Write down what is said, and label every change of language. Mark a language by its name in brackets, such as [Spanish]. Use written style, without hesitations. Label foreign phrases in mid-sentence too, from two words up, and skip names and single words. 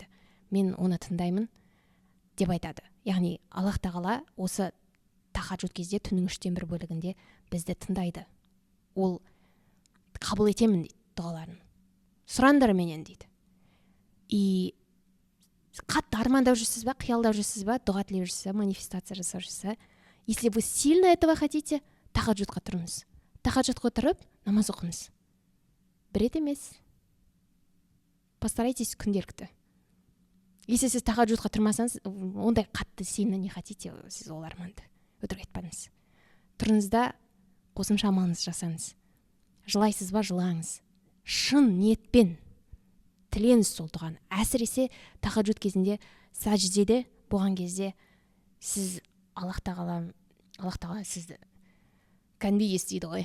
[Kazakh] Мен оны тыңдаймын деп айтады. Яғни Аллах тағала осы тахаджуд кезде түннің 1/3 бөлігінде бізді тыңдайды. Ол қабыл етемін дейді дұғаларын. Сұраңдар менен дейді. И қатты армандап жүрсіз ба, қиялдап жүрсіз ба, дұға тілеп жүрсіз, манифестация жасап жүрсіз. [Russian] Если вы сильно этого хотите, [Kazakh] тахаджудқа тұрыңыз. Тахаджудқа тұрып, намаз оқыңыз. Бір рет емес. Постарайтесь күнделікті. Если сіз тахаджудқа тұрмасаңыз, ондай қатты [Russian] сильно не хотите, [Kazakh] сіз ол арманды өтірік айтпадыңыз. Тұрыңызда қосымша амалыңыз жасаңыз. Жылайсыз ба, жылаңыз. Шын ниетпен тілеңіз сол дұғаны. Әсіресе тахаджуд кезінде, сәждеде болған кезде сіз Аллах тағала сізді кәнби естиді ғой.